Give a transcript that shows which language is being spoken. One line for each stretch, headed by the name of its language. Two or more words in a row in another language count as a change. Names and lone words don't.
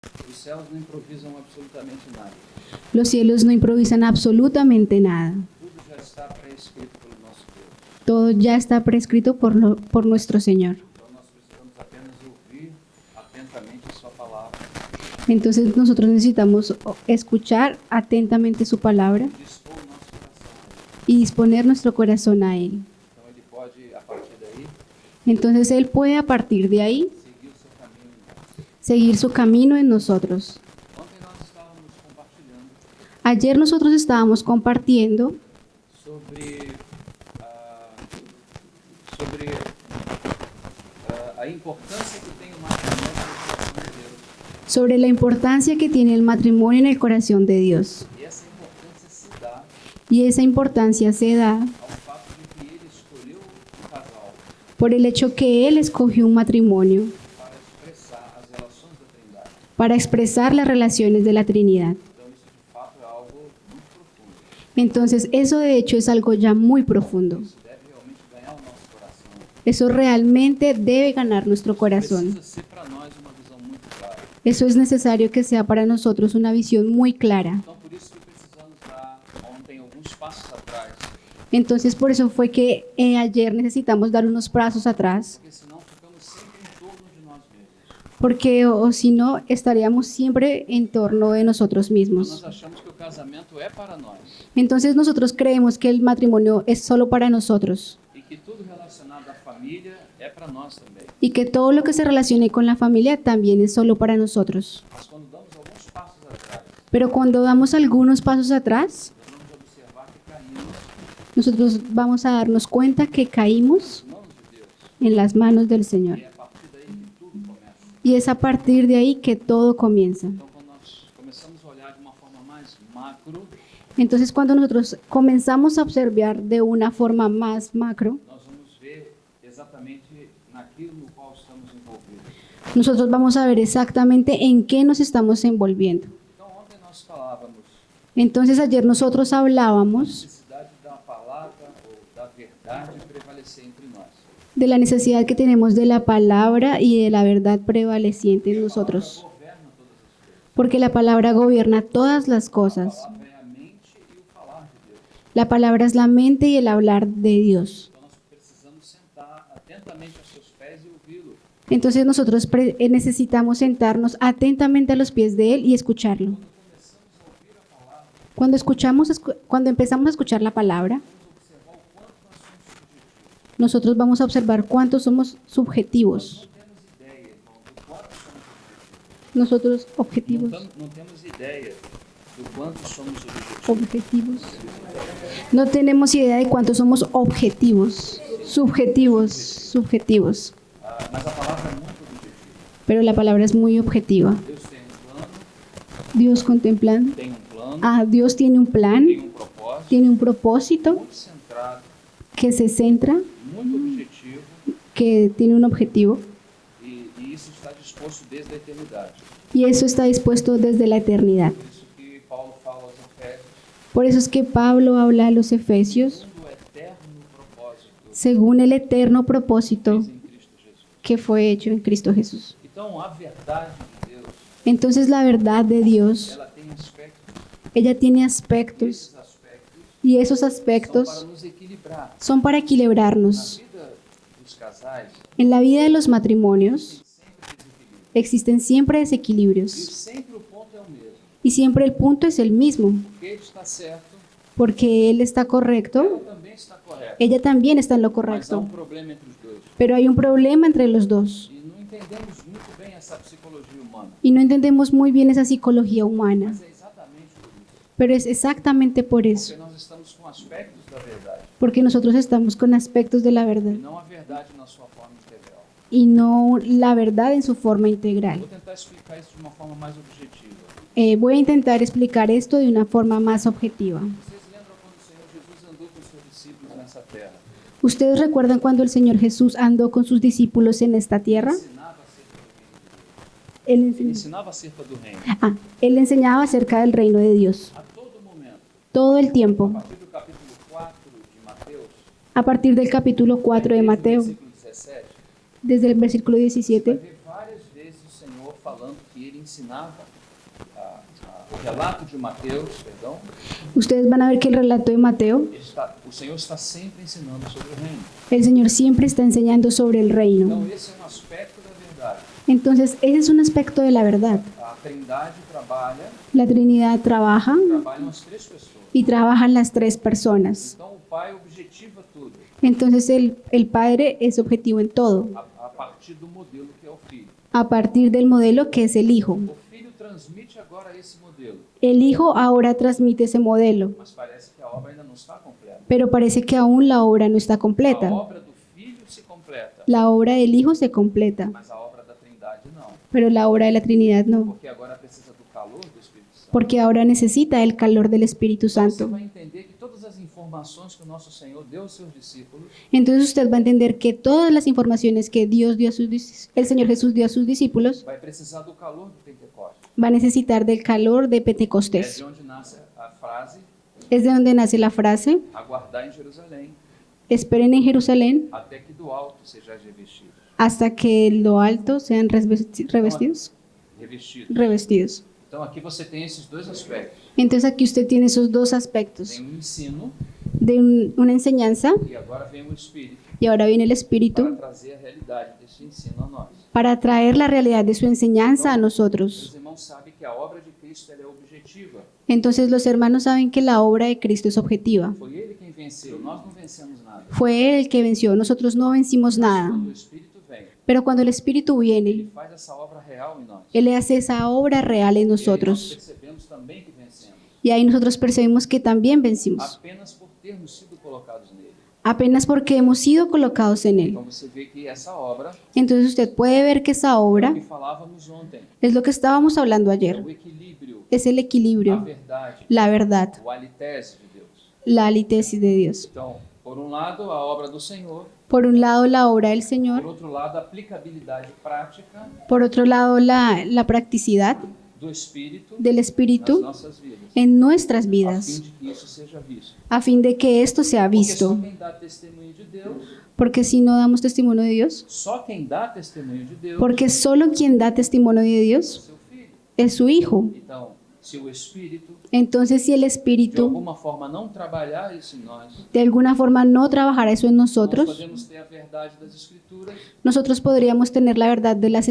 Portuguese: Os céus não improvisam absolutamente nada.
Spanish: Los cielos no improvisan absolutamente nada.
Portuguese: Tudo já está pré-escrito pelo nosso Deus.
Spanish: Todo ya está prescrito por nuestro Señor.
Portuguese: Então nós precisamos apenas ouvir atentamente a sua palavra,
Spanish: Entonces nosotros necesitamos escuchar atentamente su palabra
Portuguese: dispor o nosso coração a ele.
Spanish: y disponer nuestro corazón a Él.
Portuguese: Então ele pode, a partir daí,
Spanish: Entonces Él puede a partir de ahí
Portuguese: seguir o seu caminho em nós.
Spanish: seguir su camino en nosotros.
Portuguese: Ontem nós estávamos compartilhando
Spanish: Ayer nosotros estábamos compartiendo
Portuguese: sobre a importância que tem o matrimônio no coração de Deus.
Spanish: sobre la importancia que tiene el matrimonio en el corazón de Dios.
Portuguese: E essa importância se dá
Spanish: Y esa importancia se da
Portuguese: ao fato de que ele escolheu um casal
Spanish: por el hecho que Él escogió un matrimonio
Portuguese: para expressar as relações da Trindade.
Spanish: para expresar las relaciones de la Trinidad.
Portuguese: Então isso de fato é algo muito profundo.
Spanish: Entonces eso de hecho es algo ya muy profundo.
Portuguese: Isso deve realmente ganhar o nosso coração.
Spanish: Eso realmente debe ganar nuestro corazón.
Portuguese: Precisa ser para nós uma visão muito clara.
Spanish: Eso es necesario que sea para nosotros una visión muy clara.
Portuguese: Então por isso que precisamos dar ontem alguns passos atrás,
Spanish: Entonces por eso fue que ayer necesitamos dar unos pasos atrás,
Portuguese: porque senão ficamos sempre em torno de nós mesmos.
Spanish: porque o si no estaríamos siempre en torno de nosotros
Portuguese: Então,
Spanish: mismos.
Portuguese: nós achamos que o casamento é para nós
Spanish: Entonces nosotros creemos que el matrimonio es solo para nosotros
Portuguese: e que tudo relacionado à família é para nós também.
Spanish: y que todo lo que se relacione con la familia también es solo para nosotros.
Portuguese: Mas quando damos alguns passos atrás,
Spanish: Pero cuando damos algunos pasos atrás,
Portuguese: nós vamos observar que caímos
Spanish: nosotros vamos a darnos cuenta que caímos
Portuguese: nas mãos de Deus.
Spanish: en las manos del Señor.
Portuguese: E é a partir daí que tudo começa.
Spanish: Y es a partir de ahí que todo comienza.
Portuguese: Então, quando nós começamos a olhar de uma forma mais macro,
Spanish: Entonces, cuando nosotros comenzamos a observar de una forma más macro,
Portuguese: nós vamos ver exatamente naquilo no qual estamos envolvidos.
Spanish: nosotros vamos a ver exactamente en qué nos estamos envolviendo.
Portuguese: Então, ontem nós falávamos
Spanish: Entonces, ayer nosotros hablábamos
Portuguese: necessidade da palavra ou da verdade prevalecer entre nós.
Spanish: de la necesidad que tenemos de la palabra y de la verdad prevaleciente en nosotros.
Portuguese: Governa todas as coisas.
Spanish: Porque la palabra gobierna todas las
Portuguese: A
Spanish: cosas.
Portuguese: palavra é a mente e o falar de Deus.
Spanish: La palabra es la mente y el hablar de Dios.
Portuguese: Então, nós precisamos sentar atentamente aos seus pés e ouvi-lo.
Spanish: Entonces nosotros necesitamos sentarnos atentamente a los pies de Él y escucharlo. Cuando empezamos a escuchar la palabra, nosotros vamos a observar cuánto somos subjetivos. Nosotros objetivos,
Portuguese: Não temos ideia do quanto somos objetivos.
Spanish: objetivos. No tenemos idea de cuánto somos objetivos, subjetivos.
Portuguese: Mas a palavra é muito objetiva.
Spanish: Pero la palabra es muy objetiva.
Portuguese: Deus tem um plano,
Spanish: Dios contemplando.
Portuguese: tem um plano,
Spanish: Dios tiene un plan,
Portuguese: tem um propósito
Spanish: tiene un propósito
Portuguese: muito centrado,
Spanish: que se centra,
Portuguese: muito objetivo,
Spanish: que tiene un objetivo
Portuguese: e isso está disposto desde a eternidade.
Spanish: y eso está dispuesto desde la eternidad.
Portuguese: Por isso que Paulo fala aos Efésios,
Spanish: Por eso es que Pablo habla a los Efesios
Portuguese: segundo o eterno propósito
Spanish: según el eterno propósito
Portuguese: fez em Cristo Jesus.
Spanish: que fue hecho en Cristo Jesús.
Portuguese: Então, a verdade de Deus,
Spanish: Entonces la verdad de Dios,
Portuguese: ela tem aspectos,
Spanish: ella tiene
Portuguese: e
Spanish: aspectos
Portuguese: esses aspectos
Spanish: y esos
Portuguese: são para
Spanish: aspectos
Portuguese: nos equilibrar.
Spanish: son para
Portuguese: Na
Spanish: equilibrarnos.
Portuguese: vida dos casais,
Spanish: En la vida de los matrimonios
Portuguese: tem sempre desequilíbrio.
Spanish: existen siempre
Portuguese: E
Spanish: desequilibrios
Portuguese: sempre o ponto é o mesmo.
Spanish: y siempre el punto es el mismo,
Portuguese: Porque ele está certo,
Spanish: porque él está
Portuguese: ela
Spanish: correcto,
Portuguese: também está correta.
Spanish: ella también está en lo
Portuguese: Mas há
Spanish: correcto,
Portuguese: um problema entre os dois.
Spanish: pero hay un problema entre los dos
Portuguese: E não entendemos muito bem essa psicologia humana.
Spanish: y no entendemos muy bien esa psicología humana,
Portuguese: Mas é exatamente por isso.
Spanish: pero es exactamente por
Portuguese: Porque
Spanish: eso,
Portuguese: nós estamos com aspectos da verdade.
Spanish: porque nosotros estamos con aspectos de la verdad
Portuguese: E não a verdade na sua forma integral.
Spanish: y no la verdad en su forma integral.
Portuguese: Vou tentar explicar isso de uma forma mais objetiva.
Spanish: Voy a intentar explicar esto de una forma más objetiva.
Portuguese: Vocês lembram quando o Senhor Jesus andou com seus discípulos nessa terra?
Spanish: ¿Ustedes recuerdan cuando el Señor Jesús andó con sus discípulos en esta tierra?
Portuguese: Ensinava acerca do reino de Deus.
Spanish: Él,
Portuguese: Ele ensinava acerca do reino.
Spanish: él enseñaba acerca del reino de Dios
Portuguese: A todo momento.
Spanish: todo el
Portuguese: A
Spanish: tiempo.
Portuguese: partir do capítulo 4 de Mateus,
Spanish: A partir del capítulo 4 de
Portuguese: desde o
Spanish: Mateo,
Portuguese: versículo 17,
Spanish: desde el versículo
Portuguese: vai
Spanish: 17,
Portuguese: ver várias vezes o Senhor falando que que ele ensinava o relato de Mateus, perdão.
Spanish: Ustedes van a ver que el relato de Mateo,
Portuguese: O Senhor está sempre ensinando sobre o reino.
Spanish: el Señor siempre está enseñando sobre el reino.
Portuguese: Então esse é um aspecto da verdade.
Spanish: Entonces, ese es un aspecto de la verdad.
Portuguese: A Trindade trabalha,
Spanish: La Trinidad trabaja
Portuguese: trabalham as três pessoas.
Spanish: y trabajan las tres personas.
Portuguese: Então o Pai objetiva tudo
Spanish: Entonces, el Padre es objetivo en todo,
Portuguese: a partir do modelo que é o Filho.
Spanish: a partir del modelo que es el Hijo.
Portuguese: O Filho transmite agora esse modelo,
Spanish: El Hijo ahora transmite ese modelo,
Portuguese: mas parece que a obra ainda não está completa.
Spanish: pero parece que aún la obra no está
Portuguese: A
Spanish: completa.
Portuguese: obra do Filho se completa,
Spanish: La obra del Hijo se completa,
Portuguese: mas a obra da Trindade não,
Spanish: pero la obra de la Trinidad no,
Portuguese: porque agora precisa do calor do Espírito Santo.
Spanish: porque ahora necesita el calor del Espíritu
Portuguese: Você
Spanish: Santo.
Portuguese: vai entender que todas as informações que o nosso Senhor deu aos seus discípulos
Spanish: Entonces usted va a entender que todas las informaciones que Dios dio a el Señor Jesús dio a sus discípulos
Portuguese: vai precisar do calor do Pentecostes.
Spanish: va a necesitar del calor de
Portuguese: É
Spanish: Pentecostés.
Portuguese: de onde nasce a frase
Spanish: Es de donde nace la frase,
Portuguese: aguardar em Jerusalém
Spanish: esperen en Jerusalén
Portuguese: até que do alto sejais revestidos.
Spanish: hasta que en lo alto sean revestidos. Revestidos.
Portuguese: Então aqui você tem esses dois aspectos.
Spanish: Entonces aquí usted tiene esos dos aspectos,
Portuguese: Tem um ensino
Spanish: de una enseñanza
Portuguese: e agora vem o Espírito
Spanish: y ahora viene el
Portuguese: para
Spanish: Espíritu
Portuguese: trazer a realidade desse ensino a nós.
Spanish: para traer la realidad de su enseñanza a nosotros.
Portuguese: Os irmãos sabem que a obra de Cristo ela é objetiva.
Spanish: Entonces los hermanos saben que la obra de Cristo es objetiva.
Portuguese: Foi Ele quem venceu, nós não vencemos nada.
Spanish: Fue Él el que venció, nosotros no vencimos nada.
Portuguese: Quando o Espírito vem,
Spanish: Pero cuando el Espíritu viene,
Portuguese: Ele faz essa obra real em nós.
Spanish: Él hace esa obra real en
Portuguese: E aí nós
Spanish: nosotros.
Portuguese: percebemos também que vencemos,
Spanish: Y ahí nosotros percibimos que también vencimos,
Portuguese: apenas por termos sido colocados nele.
Spanish: apenas porque hemos sido colocados en Él.
Portuguese: Então você vê que essa obra,
Spanish: Entonces usted puede ver que esa
Portuguese: é o
Spanish: obra
Portuguese: que falávamos ontem,
Spanish: es lo que estábamos hablando
Portuguese: é
Spanish: ayer,
Portuguese: o equilíbrio,
Spanish: es el
Portuguese: a
Spanish: equilibrio,
Portuguese: verdade,
Spanish: la verdad,
Portuguese: o alitése de Deus.
Spanish: la alitesis de Dios.
Portuguese: Então, por um lado, a obra do Senhor,
Spanish: Por un lado, la obra del
Portuguese: por
Spanish: Señor,
Portuguese: outro lado, a aplicabilidade prática
Spanish: por otro lado, la practicidad
Portuguese: do Espírito
Spanish: del
Portuguese: nas
Spanish: Espíritu
Portuguese: nossas vidas,
Spanish: en nuestras
Portuguese: a fim
Spanish: vidas,
Portuguese: de que isso seja visto.
Spanish: a fin de que esto sea
Portuguese: Porque só
Spanish: visto.
Portuguese: quem dá testemunho de Deus,
Spanish: Porque si no damos testimonio de Dios,
Portuguese: só quem dá testemunho de Deus
Spanish: porque solo quien da testimonio de
Portuguese: é o
Spanish: Dios
Portuguese: seu Filho.
Spanish: es su Hijo.
Portuguese: Então, se o Espírito
Spanish: Entonces, si el
Portuguese: de
Spanish: Espíritu
Portuguese: alguma forma não trabalhar isso em nós,
Spanish: de alguna forma no trabajara eso en
Portuguese: nós
Spanish: nosotros,
Portuguese: podemos ter a verdade das Escrituras,
Spanish: nosotros podríamos tener la verdad de las